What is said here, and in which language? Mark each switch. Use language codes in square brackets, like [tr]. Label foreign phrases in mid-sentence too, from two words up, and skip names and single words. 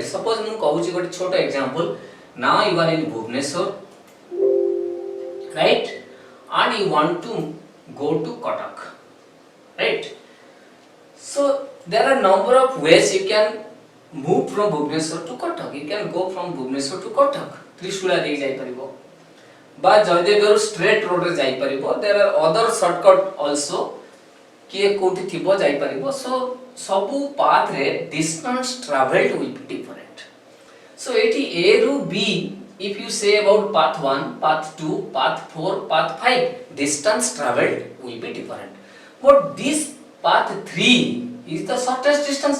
[en] Suppose I will give a short example. Now you are in Bhubaneswar, right? And you want to go to Cuttack, right? So, there are number of ways you can move from Bhubaneswar to Cuttack. You can go from Bhubaneswar to Cuttack. [or] Trishula ଦେଇ ଯାଇ ପାରିବ. But जयदेव [en] straight road [or] ରେ ଯାଇ ପାରିବ. [en] There are other shortcut also. [or] କିଏ କୋଉଠି ଥିବ ଯାଇ ପାରିବ. So सबु path रे [en] distance traveled will be different. So एटी A ru B, if you say about path 1, path 2, path 4, path 5, distance traveled will be different. But this path 3 is the shortest distance.